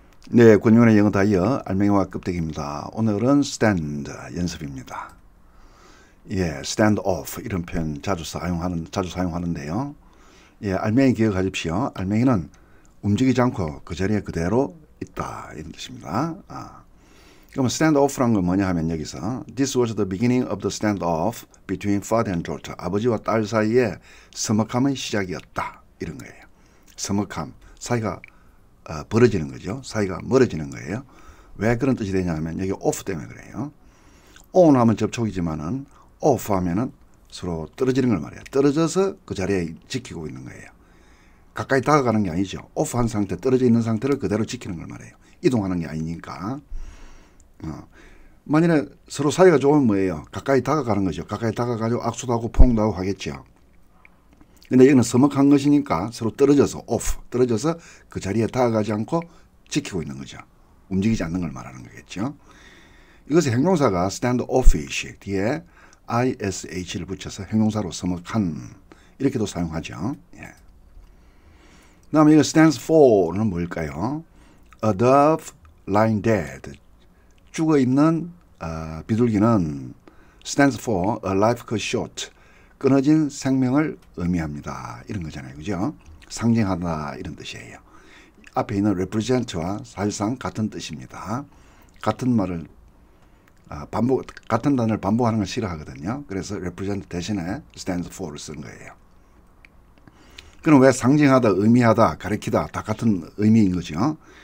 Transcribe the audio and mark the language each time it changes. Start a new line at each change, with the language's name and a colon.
Korean: 네, 권유원의 영어 다이어 알맹이와 껍데기입니다. 오늘은 stand 연습입니다. 예, stand off 이런 표현 자주 사용하는데요. 예, 알맹이 기억하십시오. 알맹이는 움직이지 않고 그 자리에 그대로 있다 이런 뜻입니다. 그럼 stand off란 건 뭐냐 하면 여기서
English: This was the beginning of the stand off between father and daughter.
Korean: 아버지와 딸 사이에 서먹함의 시작이었다 이런 거예요. 서먹함, 사이가 벌어지는 거죠. 사이가 멀어지는 거예요. 왜 그런 뜻이 되냐면 여기 off 때문에 그래요. on 하면 접촉이지만은 off 하면은 서로 떨어지는 걸 말해요. 떨어져서 그 자리에 지키고 있는 거예요. 가까이 다가가는 게 아니죠. off 한 상태, 떨어져 있는 상태를 그대로 지키는 걸 말해요. 이동하는 게 아니니까. 만일에 서로 사이가 좋으면 뭐예요? 가까이 다가가는 거죠. 가까이 다가가지고 악수도 하고 포옹도 하고 하겠죠. 근데 여기는 서먹한 것이니까 서로 떨어져서 off, 떨어져서 그 자리에 다가가지 않고 지키고 있는 거죠. 움직이지 않는 걸 말하는 거겠죠. 이것의 형용사가 stand offish 뒤에 ish를 붙여서 형용사로 서먹한 이렇게도 사용하죠. 예. 그 다음에 이거 stands for는 뭘까요?
English: A dove lying dead.
Korean: 죽어있는 비둘기는
English: stands for a life cut short.
Korean: 끊어진 생명을 의미합니다. 이런 거잖아요. 그죠? 상징하다 이런 뜻이에요. 앞에 있는 represent와 사실상 같은 뜻입니다. 같은 말을 같은 단어를 반복하는 걸 싫어하거든요. 그래서 represent 대신에 stands for를 쓴 거예요. 그럼 왜 상징하다, 의미하다, 가리키다 다 같은 의미인 거죠?